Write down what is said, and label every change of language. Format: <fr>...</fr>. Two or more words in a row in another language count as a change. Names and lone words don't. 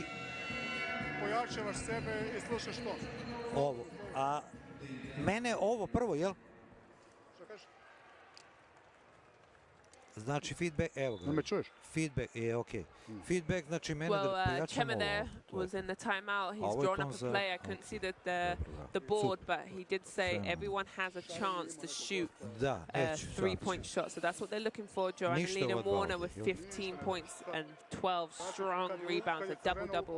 <bs>Pojačavaš sebe i slušaš to. ovo. A mene ovo prvo, jel? Šta kažeš? Znači feedback, evo ga. Da me čuješ? Feedback je okej. Feedback znači mene da pojačam Chema ovo.</bs> <en>there was in the timeout. He's drawn up a play. I couldn't see the board, but he did say everyone has a chance to shoot a three-point shot. So that's what they're looking for. Joanna Warner with 15 points and 12 strong rebounds, a double-double.</en>